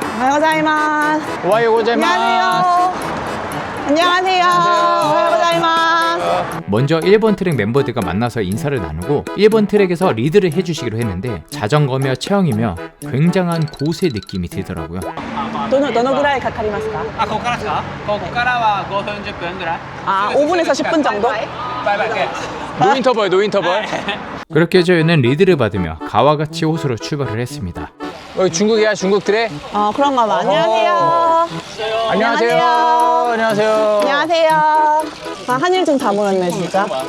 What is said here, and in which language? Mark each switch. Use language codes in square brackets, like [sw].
[ja] 오하요 고자이마스. 오하요 고자이마스. [ko] 안녕하세요. [ja] 오하요 고자이마스. [ko] 먼저 일본 트랙 멤버들과 만나서 인사를 나누고, 일본 트랙에서 리드를 해주시기로 했는데 자전거며 체형이며 굉장한 고수의 느낌이 들더라고요. [ja] どのぐらいかかりますか? ここからですか? ここからは5分10分ぐらい. [ko] 아, 5분에서 10분 정도? [en] 노인터벌. [ko] 그렇게 저희는 리드를 받으며 가와가치 호수로 출발을 했습니다. 여기 중국이야, 중국 트랙? 그런가 봐. 안녕하세요. 안녕하세요. 안녕하세요. 안녕하세요. 아, 한일중 다 모였네, 진짜.